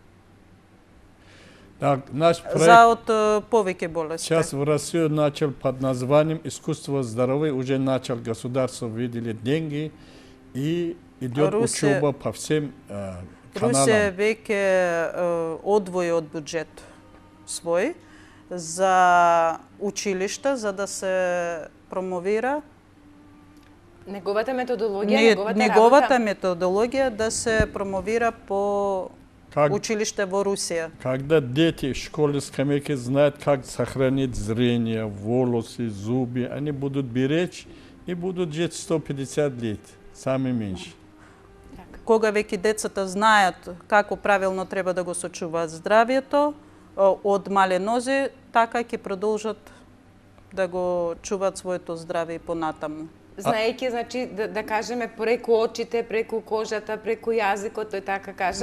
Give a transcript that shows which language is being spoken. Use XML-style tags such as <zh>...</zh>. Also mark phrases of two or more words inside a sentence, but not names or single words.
<ru>Так, наш проект</ru> <mk>за од повеќе болести.</mk> <ru>сейчас в Россию начал под названием «Искусство здоровья». Уже начал государство выделить деньги и идет</ru> <mk>Русия-</mk> <ru>учеба по всем</ru> <mk>Русија</mk> <ru>каналам.</ru> <mk>веќе одвои од буџет свој за училишта, за да се промовира Неговата методологија, неговата методологија да се промовира по</mk> <ru>Как,</ru> <mk>училиште во Русија.</mk> <ru>когда дети в школе скамейки знают, как сохранить зрение, волосы, зубы, они будут беречь и будут жить 150 лет, самый меньше.</ru> <mk>Кога веќе децата знаат како правилно треба да го сочуваат здравието од мале нозе, така ќе продолжат да го чуваат своето здраве и понатаму. Знаејќи, значи, да кажеме, преку очите, преку кожата, преку јазикот, тој така кажа.</mk>